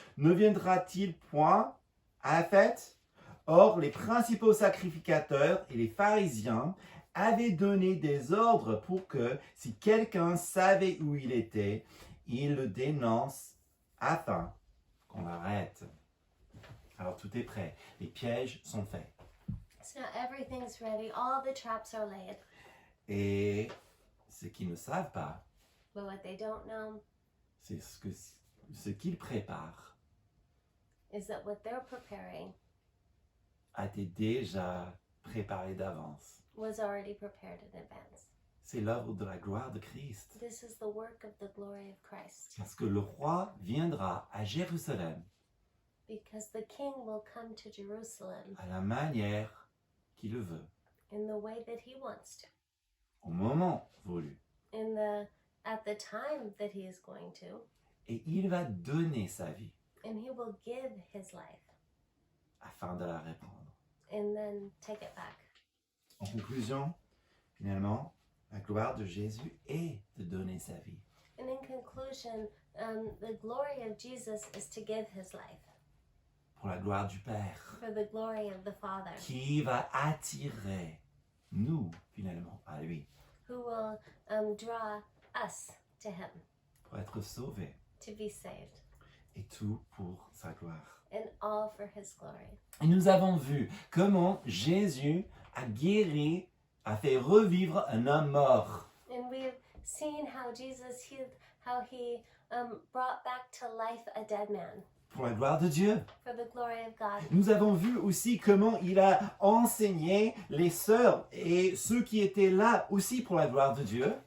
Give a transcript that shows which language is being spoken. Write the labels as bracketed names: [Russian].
[French] Ne viendra-t-il point à la fête? Or, les principaux sacrificateurs et les pharisiens avaient donné des ordres pour que, si quelqu'un savait où il était, il le dénonce afin qu'on l'arrête. Alors tout est prêt, les pièges sont faits. [English] So now everything's ready, all the traps are laid. [French] Et ce qu'ils ne savent pas, [English] But what they don't know [French] c'est ce qu'ils préparent [English] is that what they're preparing [French] a été déjà préparé d'avance. [English] was already prepared in advance. [French] C'est l'œuvre de la gloire de Christ. [English] This is the work of the glory of Christ. [French] Parce que le roi viendra à Jérusalem [English] Because the king will come to Jerusalem [French] à la manière qu'il le veut, [English] in the way that he wants to, [French] au moment voulu. [English] at the time that he is going to, [French] Et il va donner sa vie [English] and he will give his life [French] afin de la reprendre. [English] and then take it back. [French] En conclusion, finalement, la gloire de Jésus est de donner sa vie. [English] And in conclusion, the glory of Jesus is to give his life [French] Pour la gloire du Père, [English] for the glory of the Father, [French] qui va attirer nous, finalement, à lui, [English] who will draw us to him [French] pour être sauvés. [English] to be saved, [French] Et tout pour sa gloire. [English] and all for his glory. [French] Et nous avons vu comment Jésus a guéri, a fait revivre un homme mort. [English] And we've seen how Jesus healed, how he brought back to life a dead man [French] Pour la gloire de Dieu. [English] for the glory of God. [French] Nous avons vu aussi comment il a enseigné les sœurs et ceux qui étaient là aussi pour la gloire de Dieu.